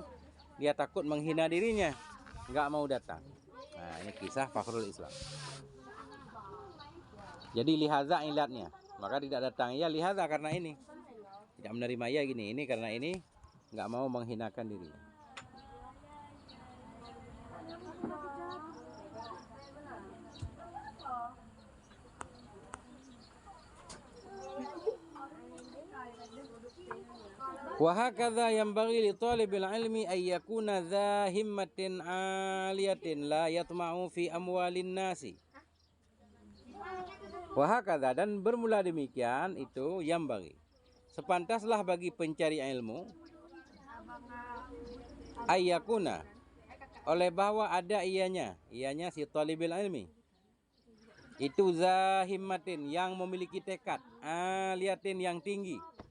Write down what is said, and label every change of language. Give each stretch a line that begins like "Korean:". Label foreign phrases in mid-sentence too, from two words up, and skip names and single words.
Indonesian: Dia takut menghina dirinya, nggak mau datang. Nah, ini kisah Fakhrul Islam. Jadi lihaza ilatnya, maka tidak datang. Ya lihaza karena ini tidak menerima ya gini. Ini karena ini nggak mau menghinakan diri.
Arabic: وهكذا ينبغي لطالب العلم أن يكون ذا همة عالية لا يطمع في أموال الناس. وهكذا,
Indonesian: dan bermula demikian itu yanbaghi. Sepantaslah bagi pencari ilmu
Arabic: أن يكون,
Indonesian: oleh bahwa ada ianya si
Arabic: طالب العلم.
Indonesian: Itu zahimmatin, yang memiliki tekad, aliyatin, yang tinggi.